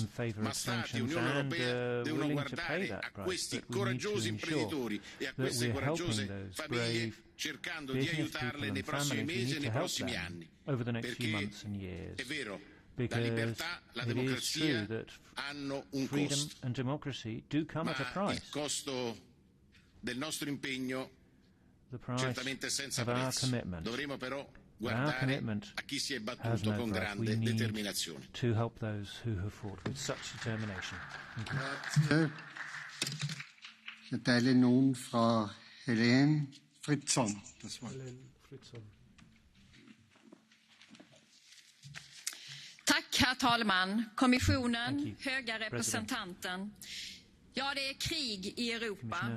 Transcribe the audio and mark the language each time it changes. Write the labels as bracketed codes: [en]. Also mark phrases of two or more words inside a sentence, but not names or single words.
[it] Ma Stati e Unione Europea devono guardare a questi coraggiosi imprenditori e a queste coraggiose famiglie cercando di aiutarle nei prossimi mesi e nei prossimi anni, perché è vero, la libertà, la democrazia hanno un costo, ma il costo del nostro impegno certamente è senza prezzo. Dovremo però guardare a chi si è battuto con grande determinazione. Grazie. [de] Ich erteile nun Frau Helene Fritzon das Wort. [sv] Tack, herr talman, kommissionen, höga representanten. Ja, det är krig i Europa.